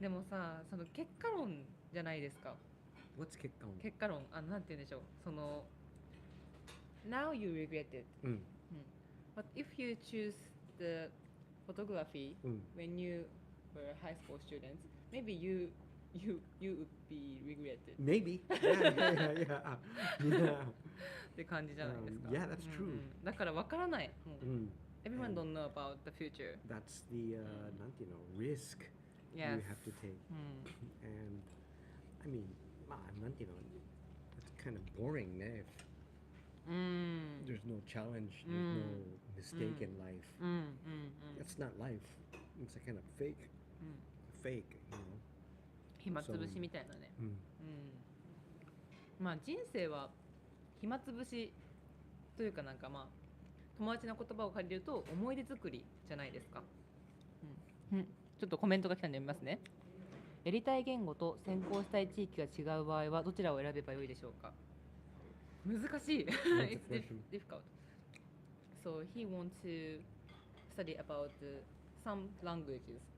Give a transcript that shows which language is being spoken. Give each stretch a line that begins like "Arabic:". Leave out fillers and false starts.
Japanese: でもさ、その結果論じゃないですか。
English: What's 結果論？
Japanese: 結果論、なんて言うんでしょう。
English: その Now you regret it.
Japanese: うん。うん。
English: But if you choose the photography
Japanese: うん。
English: when you were high school students, maybe you would be regretted. Maybe. Yeah.
Japanese: って感じじゃないですか。
English: Yeah, that's
Japanese: うん
English: true.
Japanese: うんだからわからない。もううん。
English: Everyone And don't know about the future. that's the
Japanese: なんていうの
English: risk you Yes. have to take.
Japanese: うん
English: And I mean
Japanese: まあなんていうの
English: it's kind of boring ね。
Japanese: うん
English: There's no challenge, there's no mistake in life.
Japanese: うんうんうん
English: That's not life. It's a kind of fake,
Japanese: うん
English: fake, you know.
Japanese: 暇つぶしみたいなね。うん。うんまあ人生は暇つぶしというかなんかまあ友達の言葉を借りると思い出作りじゃないですか。うんちょっとコメントが来たんで読みますね。やりたい言語と専攻したい地域が違う場合はどちらを選べばよいでしょうか。難しい。
English: What's the It's question? difficult. So he wants to study about some languages.